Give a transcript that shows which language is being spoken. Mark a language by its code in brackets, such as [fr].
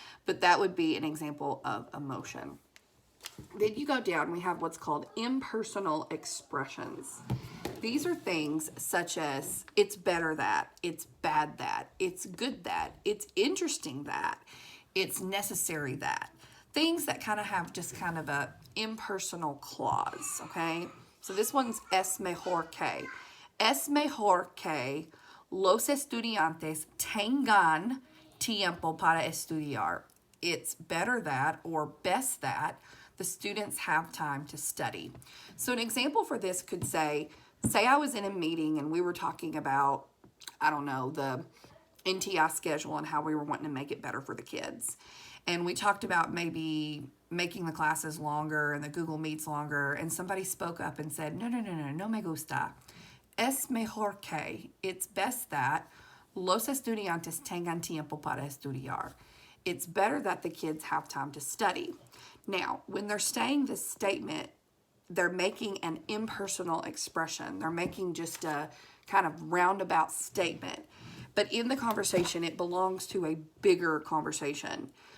[en] But that would be an example of emotion. Then you go down, we have what's called impersonal expressions. These are things such as, it's better that, it's bad that, it's good that, it's interesting that. It's necessary that. Things that kind of have just kind of a impersonal clause, okay? So this one's [es] es mejor que. Es mejor que los estudiantes tengan tiempo para estudiar. [en] It's better that, or best that, the students have time to study. So an example for this could say I was in a meeting and we were talking about, I don't know, the NTI schedule and how we were wanting to make it better for the kids. And we talked about maybe making the classes longer and the Google Meets longer. And somebody spoke up and said, [es] no me gusta. Es mejor que, [en] it's best that [es] los estudiantes tengan tiempo para estudiar. [en] It's better that the kids have time to study. Now, when they're saying this statement, they're making an impersonal expression. They're making just a kind of roundabout statement. But in the conversation, it belongs to a bigger conversation.